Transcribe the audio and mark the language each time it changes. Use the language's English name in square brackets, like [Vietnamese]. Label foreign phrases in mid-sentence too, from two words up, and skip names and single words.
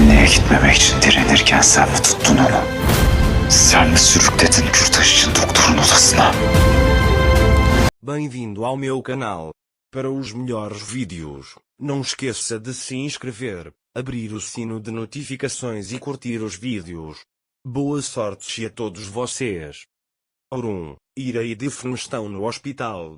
[Turkish] gitmemek için direnirken sen mi tuttun onu? Sen mi sürükledin Kürtaş için doktorun odasına? [Portuguese] Bem-vindo ao meu canal. Para os melhores vídeos, não esqueça de se inscrever, abrir o sino de notificações e curtir os vídeos. Boa sorte a todos vocês. Orun, Ira e Difne estão no hospital.